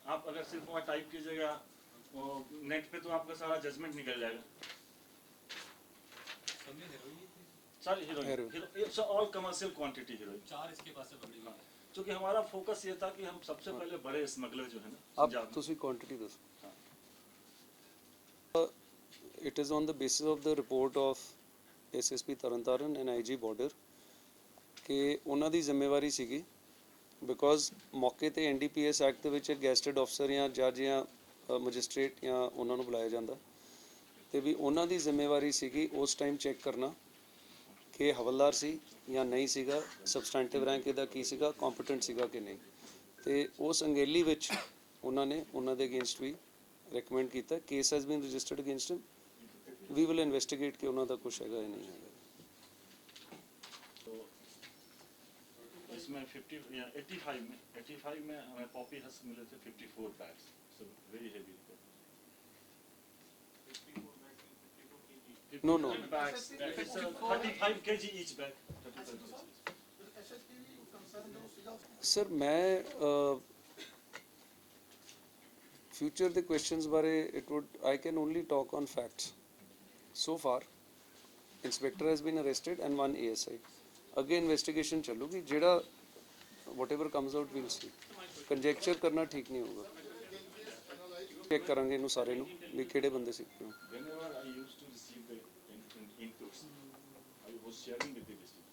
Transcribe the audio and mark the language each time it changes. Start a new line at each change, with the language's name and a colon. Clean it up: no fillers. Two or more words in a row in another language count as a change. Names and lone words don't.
Hindi: आप अगर सिर्फ वहाँ टाइप कीजिएगा नेट पे तो आपका सारा जजमेंट निकल जाएगा. सारी हीरोइन,
English: it's all commercial quantity heroin.
Hindi: 4 इसके पास से पकड़ी हुई है. क्योंकि हमारा फोकस ये था कि हम सबसे पहले बड़े स्मगलर जो है ना, आप पंजाब में.
Punjabi: ਤੁਸੀ ਕੁਆਂਟਿਟੀ ਦੱਸੋ.
English: It is on the basis of the report of SSP Taran and IG border
Punjabi: ਕਿ ਉਹਨਾਂ ਦੀ ਜ਼ਿੰਮੇਵਾਰੀ ਸੀਗੀ ਬਿਕੋਜ਼ ਮੌਕੇ ਤੇ NDPS ਐਕਟ ਦੇ ਵਿੱਚ ਗੈਸਟਡ ਅਫਸਰ ਜਾਂ ਜੱਜ ਜਾਂ ਮੈਜਿਸਟ੍ਰੇਟ ਜਾਂ ਉਹਨਾਂ ਨੂੰ ਬੁਲਾਇਆ ਜਾਂਦਾ ਤੇ ਵੀ ਉਹਨਾਂ ਦੀ ਜ਼ਿੰਮੇਵਾਰੀ ਸੀਗੀ ਉਸ ਟਾਈਮ ਚੈੱਕ ਕਰਨਾ ਕਿ ਹਵਲਦਾਰ ਸੀ ਜਾਂ ਨਹੀਂ ਸੀਗਾ,
English: substantive rank
Punjabi: ਇਹਦਾ ਕੀ ਸੀਗਾ, ਕੰਪੀਟੈਂਟ ਸੀਗਾ ਕਿ ਨਹੀਂ. ਤੇ ਉਸ ਅੰਗੇਲੀ ਵਿੱਚ ਉਹਨਾਂ ਨੇ ਉਹਨਾਂ ਦੇ ਅਗੇਂਸਟ ਵੀ ਰეკਮੈਂਡ ਕੀਤਾ.
English: Case has been registered against him. we will investigate
Punjabi: ਕਿ ਉਹਨਾਂ ਦਾ ਕੁਛ ਹੈਗਾ ਜਾਂ ਨਹੀਂ ਹੈਗਾ.
Hindi: इसमें 85 में हमें
English: poppy husk
Hindi: मिले थे 54 बैग्स,
English: so very heavy. No. Bags, it's 35 kg each bag. 35 kg.
Punjabi: ਐਸਐਸਪੀ ਵੀ ਕੰਸਰਨ ਜੋ ਸੀਗਾ ਸਰ ਮੈਂ ਫਿਊਚਰ ਦੇ ਕੁਐਸਚਨਸ ਬਾਰੇ
English: I can only talk on facts. So far inspector has been arrested and 1 ASI.
Punjabi: ਅੱਗੇ ਇਨਵੈਸਟੀਗੇਸ਼ਨ ਚੱਲੂਗੀ. ਜਿਹੜਾ
English: whatever comes out we'll see.
Punjabi: ਕੰਜੈਕਚਰ ਕਰਨਾ ਠੀਕ ਨਹੀਂ ਹੋਊਗਾ. ਚੈੱਕ ਕਰਾਂਗੇ ਇਹਨੂੰ ਸਾਰੇ ਨੂੰ ਵੀ ਕਿਹੜੇ ਬੰਦੇ ਸੀ.
English: Whenever I used to receive the inputs, I was sharing with the